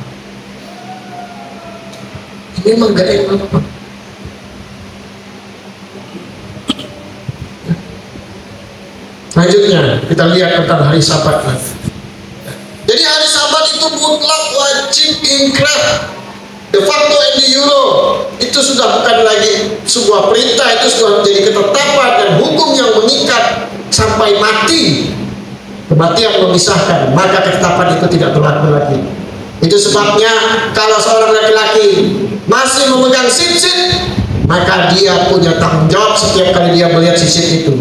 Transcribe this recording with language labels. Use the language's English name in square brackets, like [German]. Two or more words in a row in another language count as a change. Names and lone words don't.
[Indonesian] Ini memang gak enak. Selanjutnya kita lihat tentang hari Sabat. Jadi hari Sabat itu mutlak wajib inkrah. [Latin] De facto and de jure [Indonesian] itu sudah bukan lagi sebuah perintah, itu sudah menjadi ketetapan dan hukum yang mengikat sampai mati. Kematian memisahkan, maka ketetapan itu tidak berlaku lagi. Itu sebabnya kalau seorang laki-laki masih memegang sip-sip, maka dia punya tanggung jawab setiap kali dia melihat sip-sip itu.